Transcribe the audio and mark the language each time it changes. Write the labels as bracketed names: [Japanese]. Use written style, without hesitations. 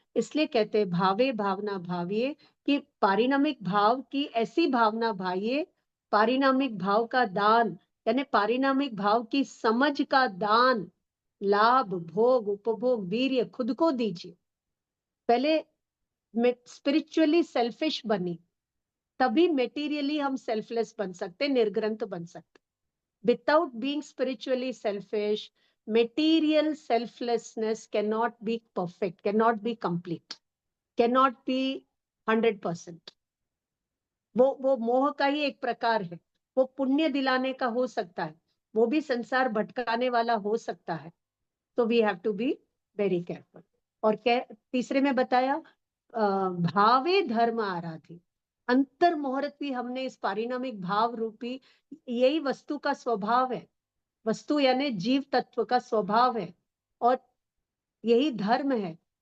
[Hindi] इसलिए कहते हैं भावे भावना भाविये, कि पारिणामिक भाव की ऐसी भावना भाइये, पारिणामिक भाव का दान यानी पारिणामिक भाव की समझ का दान, लाभ भोग उपभोग वीर्य खुद को दीजिए। पहले [English] spiritually selfish [Hindi] बनी, तभी मेटीरियली हम सेल्फलेस बन सकते, निर्ग्रंथ बन सकते। [English] Without being spiritually selfish, material selflessness cannot be perfect, cannot be complete, cannot be 100%। [Hindi] वो मोह का ही एक प्रकार है। वो पुण्य दिलाने का हो सकता है, वो भी संसार भटकाने वाला हो सकता है। तो [English] We have to be very careful. [Hindi] और तीसरे में बताया भावे धर्म आराधि। अंतर मुहूर्त भी हमने इस पारिणामिक भाव रूपी, यही वस्तु का स्वभाव है, वस्तु यानी जीव तत्व का स्वभाव है, और यही धर्म है।